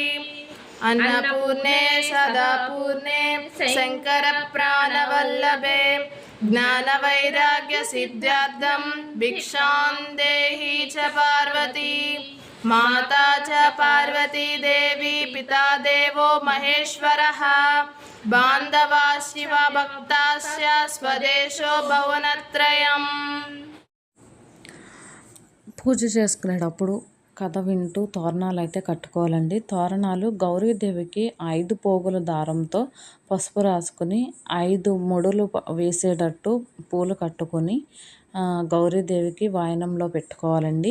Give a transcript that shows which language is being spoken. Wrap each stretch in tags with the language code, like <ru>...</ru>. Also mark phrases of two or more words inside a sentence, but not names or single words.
<sa>अन्नपूर्णे सदापूर्णे शंकर प्राणवल्लभे ज्ञान वैराग्य सिद्ध्यार्थं भिक्षां देहि च पार्वती माता च पार्वती देवी पिता देवो महेश्वरः बान्धवा शिव भक्ताश्च स्वदेशो भुवनत्रयम्।</sa> <te>పూజ చేసుకునేటప్పుడు కథ వింటూ తోరణాలు అయితే కట్టుకోవాలండి. తోరణాలు గౌరీదేవికి 5 పోగుల దారంతో పసుపు రాసుకుని 5 ముడులు వేసేటట్టు పూలు కట్టుకొని గౌరీదేవికి వాయనంలో పెట్టుకోవాలండి.</te>